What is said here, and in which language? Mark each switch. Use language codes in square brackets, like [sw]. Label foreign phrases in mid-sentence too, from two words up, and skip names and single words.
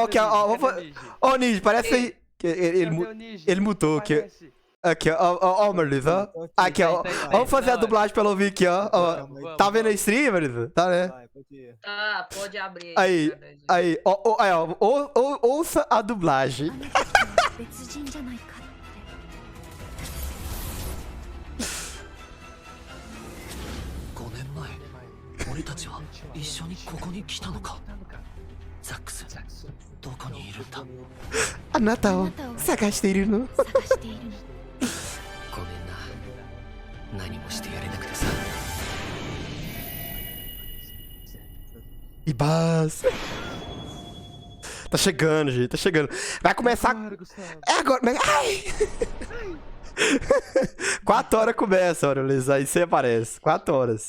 [pt] Aqui, ó. Ô, Nij, parece aí. Ele mutou aqui. Aqui, ó, Marisa, ó. Aqui, ó. Vamos fazer a dublagem pra ela ouvir aqui, ó. Tá vendo a stream, Marisa? Tá, né? Tá, pode abrir aí. Aí, ó. Ouça a dublagem. [ja] 俺たちは一緒にここに来たのか。ザックス、どこにいるんだ。あなたを探しているの。ごめんな。何もしてやれなくてさ。 [pt] E base. Tá chegando, gente, tá chegando. Vai começar. É agora. Ai! 4 horas começa, olha, Liz. Aí você aparece. 4 horas.